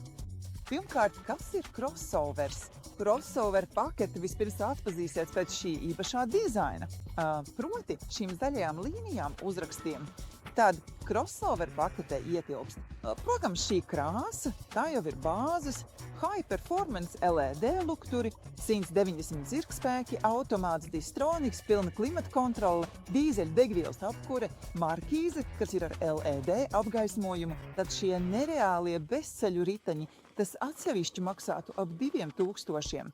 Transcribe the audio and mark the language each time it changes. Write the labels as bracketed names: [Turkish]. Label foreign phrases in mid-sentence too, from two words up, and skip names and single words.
[Latvian] Pirmkārt, kas ir crossovers? Crossover paketi vispirms atpazīsiet pēc šī īpašā dizaina, proti šīm zaļajām līnijām uzrakstiem. Tad crossover paketē ietilpst, protams, šī krāsa, tā jau ir bāzes, [English] high performance [Latvian] LED lukturi, 190 zirgspēki, automāts Distronics, pilna klimata kontrole, dīzeļa degvielas apkure, markīze, kas ir ar LED apgaismojumu, tad šie nereālie bezceļu riteņi, tas atsevišķi maksātu ap 2000.